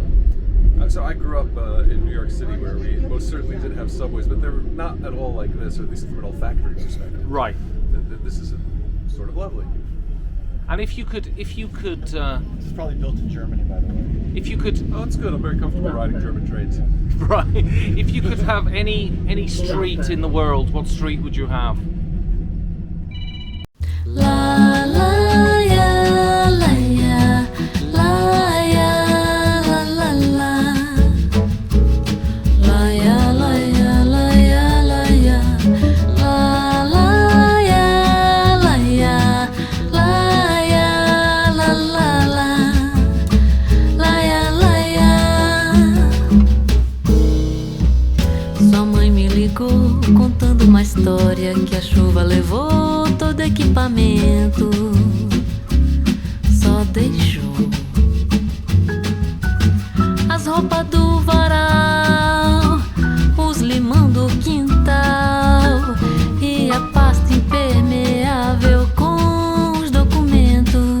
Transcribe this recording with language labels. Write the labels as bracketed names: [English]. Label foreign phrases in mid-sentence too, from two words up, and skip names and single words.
[English] So I grew up in New York City, where we most certainly did have subways, but they were not at all like this, or at least from an olfactory perspective. Right. This is sort of lovely. And if you could, This is probably built in Germany, by the way. if you could, Oh, it's good. I'm very comfortable riding German trains. right, if you could have any street in the world, what street would you have? La la ya la ya la ya la la la la ya la ya la ya la ya la la ya la ya la ya la la la ya la ya. [Portuguese] Sua mãe me ligou contando uma história que a chuva levou todo equipamento, só deixou as roupas do varal, os limão do quintal e a pasta impermeável com os documentos.